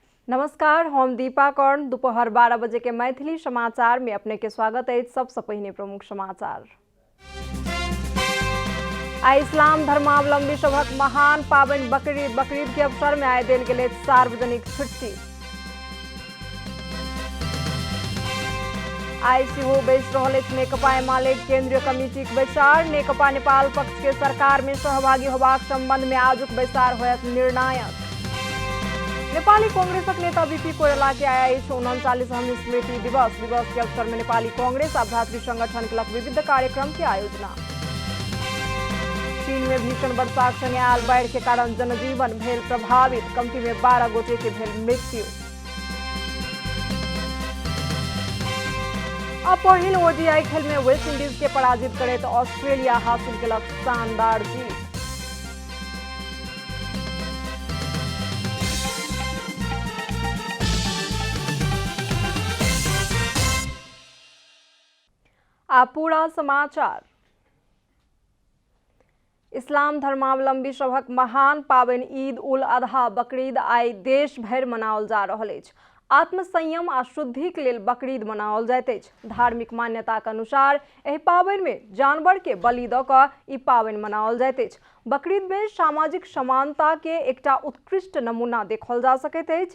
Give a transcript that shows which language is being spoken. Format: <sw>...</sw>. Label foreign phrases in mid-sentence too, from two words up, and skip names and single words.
<mai>नमस्कार, हम दीपा कर्ण। दोपहर 12 बजे के मैथिली समाचार में अपने के स्वागत है। सबसे पहले प्रमुख समाचार। आ इस्लाम धर्मावलंबी सभक महान पावन बकरीद के अवसर में आए देल गेल सार्वजनिक छुट्टी। आई सेहो बैस रहल अछि नेकपा एमाले केंद्रीय कमिटी के बैसार। नेकपा नेपाल पक्ष के सरकार में सहभागी होबाक संबंध में आजुक बैसार होयत निर्णायक। नेपाली कांग्रेसक नेता बीपी कोइराला के आया 39वां स्मृति दिवस के अवसर में नेपाली कांग्रेस आ भातृ संगठन केलक विविध कार्यक्रम के आयोजना। चीन में भीषण वर्षाक संगे आयल बाढ़ि के कारण जनजीवन भेल प्रभावित, कमती में 12 गोटे के भेल मृत्यु। पहिल ओडीआई खेल में वेस्ट इंडीज के पराजित करैत ऑस्ट्रेलिया हासिल केलक शानदार जीत। पूरा समाचार। इस्लाम धर्मावलंबी सभक महान पावन ईद उल अधा बकरीद आई देश भर मनाओल जा रहल अछि। आत्मसंयम आ शुद्धि के लेल बकरीद मनाओल जाइत अछि। धार्मिक मान्यता के अनुसार एहि पावन में जानवर के बलि द क ई पावन मनाओल जाइत अछि। बकरीद में सामाजिक समानता के एकटा उत्कृष्ट नमूना देखल जा सकैत अछि।</mai>